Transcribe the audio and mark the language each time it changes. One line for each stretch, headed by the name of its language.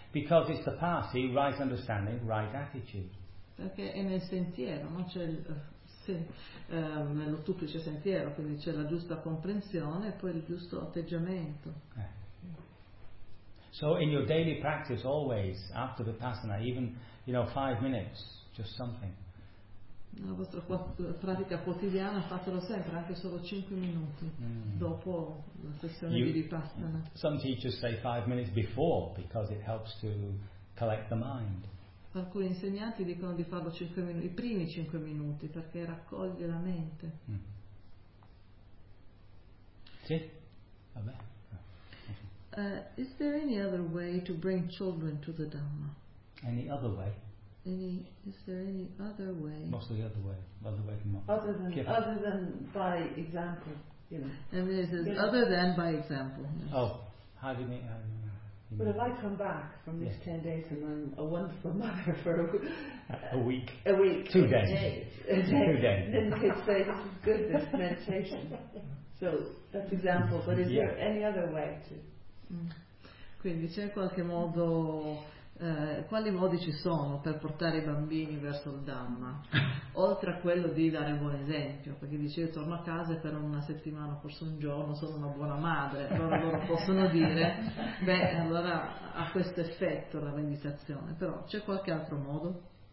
English: Because it's the path, see, right understanding, right attitude.
Italian: Perché è nel sentiero, no? C'è il, sì, nello duplice sentiero, quindi c'è la giusta comprensione e poi il giusto atteggiamento.
English: So in your daily practice, always after the vipassana, even you know 5 minutes, just something.
Italian: Nella vostra pratica quotidiana fatelo sempre, anche solo 5 minuti dopo la sessione di vipassana.
English: Some teachers say 5 minutes before because it helps to collect the mind.
Italian: Alcuni insegnanti dicono di farlo i primi 5 minuti perché raccoglie la mente. Sì, vabbè.
English: Is there any other way to bring children to the Dhamma? Any other way? Is there any other way? Mostly the other way. Other than by example, you know. I mean, it says other than by example. Yes. Oh, how do you mean? But if I come back from these 10 days and I'm a wonderful mother for a week, 2 days, then the kids say this is good, this meditation. So that's example. But is there any other way to?
Italian: Quindi c'è qualche modo, quali modi ci sono per portare i bambini verso il Dhamma, oltre a quello di dare buon esempio, perché dice io torno a casa e per una settimana, forse un giorno, sono una buona madre, allora loro possono dire, beh, allora ha questo effetto la meditazione, però c'è qualche altro modo?